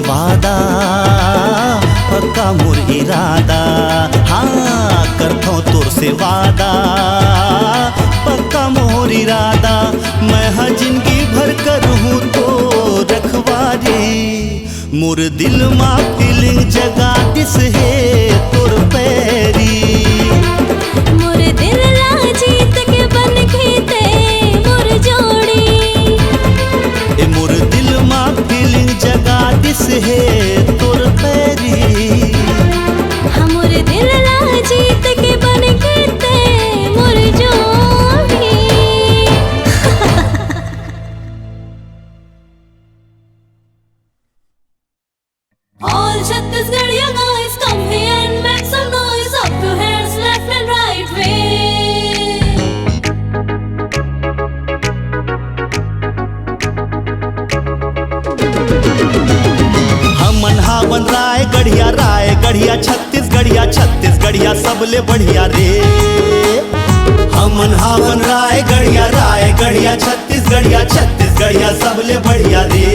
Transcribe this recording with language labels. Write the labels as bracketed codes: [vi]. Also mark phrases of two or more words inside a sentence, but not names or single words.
[hne] वादा पक्का मोर इरादा, हाँ करथो तोर से वादा पक्का मोर इरादा। मैं हाँ जिंदगी भर करूँ तो रखवारी, मोर दिल मा फीलिंग जगा दिस है तोर पैरी। मोर दिल ला जीत के बन खेते मोर जोड़ी, ए मोर दिल मा फीलिंग जगा दिस है तोर पैरी। हाँ मोर दिल ला जीत के बन खेते मोर जोड़ी। [en] All Chhattisgarhia guys, come here and make some noise. Up your hands, left and right way. [hne] हमन हावन राय गढ़िया छत्तीसगढ़िया सबले बढ़िया रे। हमन हावन राय गढ़िया छत्तीसगढ़िया सबले बढ़िया रे।